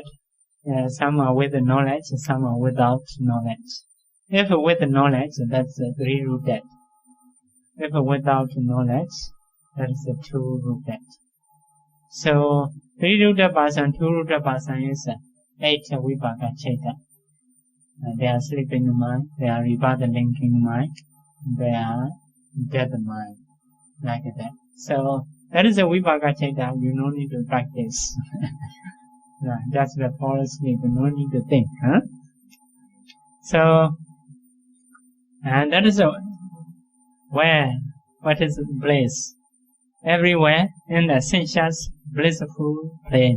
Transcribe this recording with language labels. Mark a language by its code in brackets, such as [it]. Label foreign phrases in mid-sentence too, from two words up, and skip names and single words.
[en] Some are with knowledge, some are without knowledge. If with knowledge, that's three-rooted. If without knowledge, that's two-rooted. So, three-rooted person, two-rooted person is 8 [pi] vipaka citta. [en] They are sleeping mind, they are rebirth linking mind, they are dead mind, like that. So, that is a [pi] vipaka citta, [en] you no need to practice. Just the fall asleep, no need to think. Huh? So, and that is where, what is bliss? Everywhere in the sensuous blissful plane.